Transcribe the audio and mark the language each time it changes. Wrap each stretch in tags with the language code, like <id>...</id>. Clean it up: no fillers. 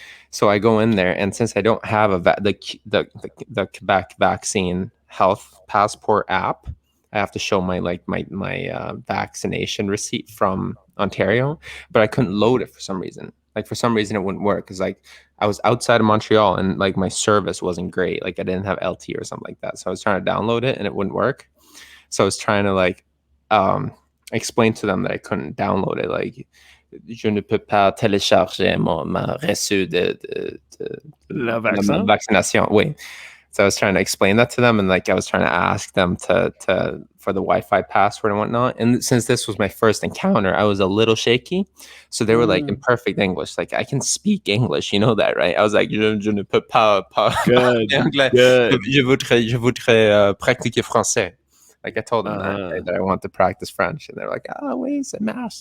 <en>So I go in there, and since I don't have the Quebec vaccine health passport app, I have to show my vaccination receipt from Ontario, but I couldn't load it for some reason. Like for some reason it wouldn't work because like I was outside of Montreal and like my service wasn't great. Like I didn't have LTE or something like that. So I was trying to download it and it wouldn't work. So I was trying to like explain to them that I couldn't download it.</en> <fr>Like je ne peux pas télécharger ma reçu de La ma vaccination. Oui.</fr> <en>So I was trying to explain that to them, and like I was trying to ask them to for the Wi-Fi password and whatnot. And since this was my first encounter, I was a little shaky. So they were like in perfect English, like I can speak English, you know that, right? I was like,</en> <fr>je ne peux pas</fr> <en>Good.</en> <fr>anglais.</fr> <en>Good.</en> <fr>Je voudrais pratiquer français.</fr> <en>Like I told them that I want to practice French, and they're like,</en> <fr>"Ah oui, c'est marche."</fr>